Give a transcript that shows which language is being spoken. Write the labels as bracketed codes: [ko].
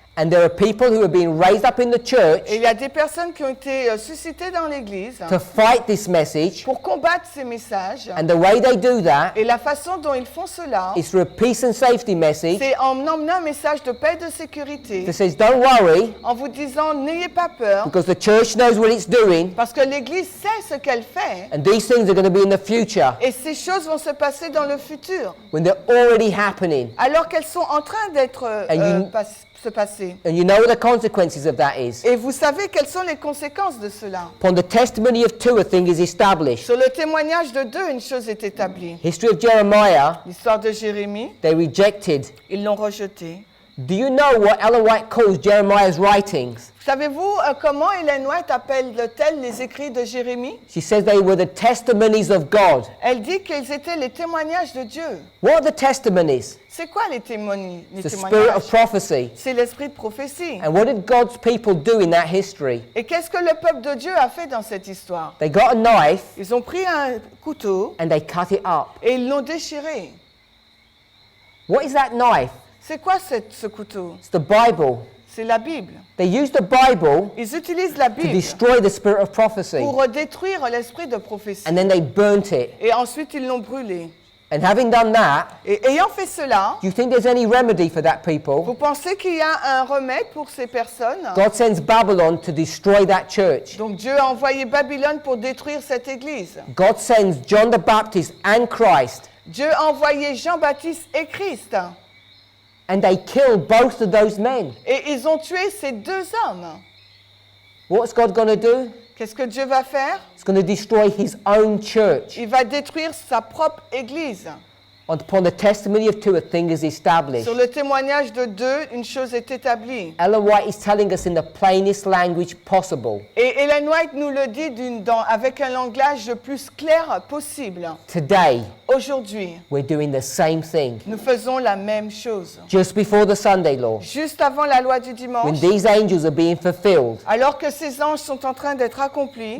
[en] And there are people who are being raised up in the church [fr] Et il y a des personnes qui ont été suscitées dans l'Église [en] to fight this message, [fr] pour combattre ces messages. [en] and the way they do that [fr] Et la façon dont ils font cela, [en] is through a peace and safety message [fr] c'est en emmenant un message de paix et de sécurité, [en] that says, don't worry, [fr] en vous disant n'ayez pas peur, [en] because the church knows what it's doing, [fr] parce que l'Église sait ce qu'elle fait. [en] and these things are going to be in the future [fr] Et ces choses vont se passer dans le futur, [en] when they're already happening. [fr] alors qu'elles sont en train d'être se passer. [en] And you know what the consequences of that is. [fr] Et vous savez quelles sont les conséquences de cela. [en] Upon the testimony of two, a thing is established. [fr] Sur le témoignage de deux, une chose est établie. [en] History of Jeremiah, [fr] L'histoire de Jérémie, [en] they rejected. [fr] ils l'ont rejeté. [en] Do you know what Ellen White calls Jeremiah's writings? [fr] Savez-vous comment Ellen White appelle-t-elle les écrits de Jérémie? [en] She says they were the testimonies of God. [fr] Elle dit qu'ils étaient les témoignages de Dieu. [en] What are the testimonies? [fr] C'est quoi les témoignages? [en] The spirit of prophecy. [fr] C'est l'esprit de prophétie. [en] And what did God's people do in that history? [fr] Et qu'est-ce que le peuple de Dieu a fait dans cette histoire? [en] They got a knife [fr] Ils ont pris un couteau [en] and they cut it up. [fr] et ils l'ont déchiré. [en] What is that knife? [fr] C'est quoi ce couteau? [en] It's the Bible. [fr] C'est la Bible. [en] They used the Bible [fr] Ils utilisent la [en] to [fr] Bible [en] destroy the spirit of prophecy, [fr] pour détruire l'esprit de prophétie. [en] and then they burnt it. [fr] Et ensuite, ils l'ont brûlé. [en] And having done that, [fr] Et ayant fait cela, [en] do you think there's any remedy for that people? [fr] vous pensez qu'il y a un remède pour ces personnes? [en] God sends Babylon to destroy that church. [fr] Donc Dieu a envoyé Babylone pour détruire cette église. [en] God sends John the Baptist and Christ, [fr] Dieu a envoyé Jean-Baptiste et Christ. [en] and they killed both of those men. [fr] Et ils ont tué ces deux hommes. [en] What's God going to do? [fr] Qu'est-ce que Dieu va faire? [en] He's going to destroy his own church. [fr] Il va détruire sa propre église. [en] Upon the testimony of two, a thing is established. [fr] Sur le témoignage de deux, une chose est établie. [en] Ellen White is telling us in the plainest language possible. [fr] Et Ellen White nous le dit avec un langage le plus clair possible. [en] Today, [fr] Aujourd'hui, [en] we're doing the same thing. [fr] nous faisons la même chose. [en] Just before the Sunday law, [fr] Juste avant la loi du [en] when [fr] dimanche, [en] these angels are being fulfilled, [fr] alors que ces anges sont en train d'être accomplis,